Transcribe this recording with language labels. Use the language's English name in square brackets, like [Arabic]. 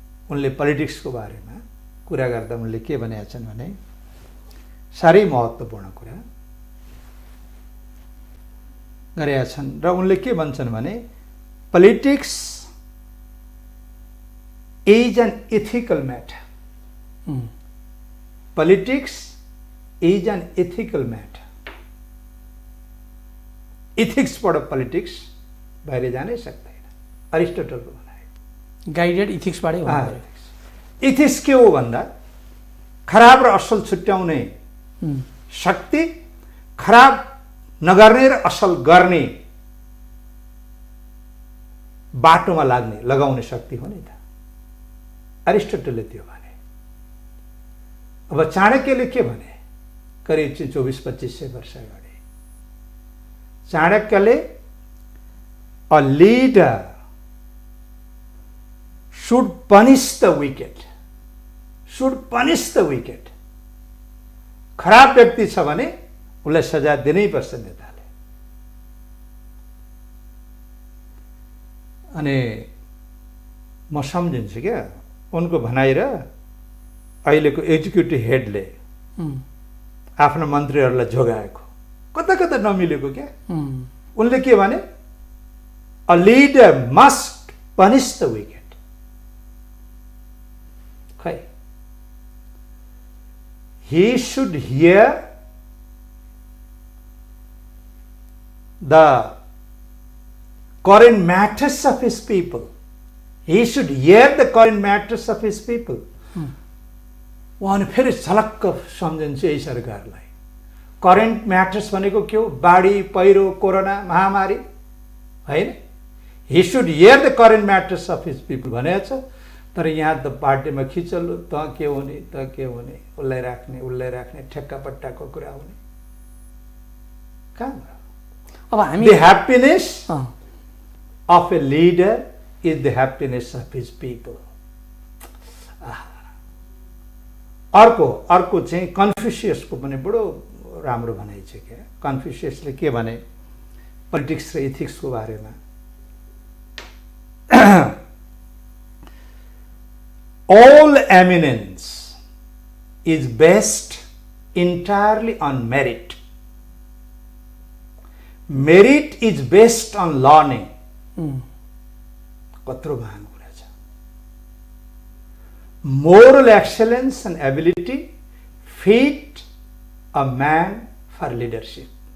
[Nepali] उनले पोलिटिक्सको बारेमा कुरा गर्दा उनले के भनेका छन् भने साह्रै महत्त्वपूर्ण कुरा गरेका छन्। र उनले के भन्छन् भने politics is an ethical matter. [English] Politics is an ethical matter. [Nepali] इथिक्सबाट politics बाहिर जानै सक्दैन, एरिस्टोटलको भनाइ। गाइडेड इथिक्सबाटै हो। इथिक्स के हो भन्दा खराब र असल छुट्याउने शक्ति, खराब नगर्ने र असल गर्ने बाटोमा लगाउने शक्ति हो नि त। एरिस्टोटलले त्यो भने। अब चाणक्यले के भने करिब 24-2500 वर्ष अगाडि, चाणक्यले a leader [English] should punish the wicked. Should punish the wicked. [Nepali] खराब व्यक्ति छ भने उसलाई सजाय दिनै पर्छ नेताले। अनि म सम्झिन्छु क्या उनको भनाइ र अहिलेको एक्जिक्युटिभ हेडले आफ्नो मन्त्रीहरूलाई जोगाएको कता कता नमिलेको क्या। [English] उनले के भने a leader must punish the wicked. खै he should hear the current matters of his people. He should hear the current matters of his people. [Nepali] उहाँले फेरि झलक्क सम्झिन्छ यही सरकारलाई। करेन्ट म्याटर्स भनेको के हो? बाढी, पहिरो, कोरोना महामारी हैन। [English] he should hear the current matters of his people भनेको छ। [Nepali] तर यहाँ त पार्टीमा खिचल्लो, त के हुने त के हुने, उसलाई राख्ने ठेक्का पट्टाको कुरा हुने। कहाँ अब हामी [English] the happiness of a leader is the happiness of his people. [Nepali] अर्को चाहिँ कन्फ्युसियसको पनि बडो राम्रो भनाइ छ क्या। कन्फ्युसियसले के भने पोलिटिक्स र इथिक्सको बारेमा all eminence is based entirely on merit. [English] Merit is based on learning. [Nepali] कत्रो महान कुरा छ। [English] Moral excellence and ability fit a man for leadership.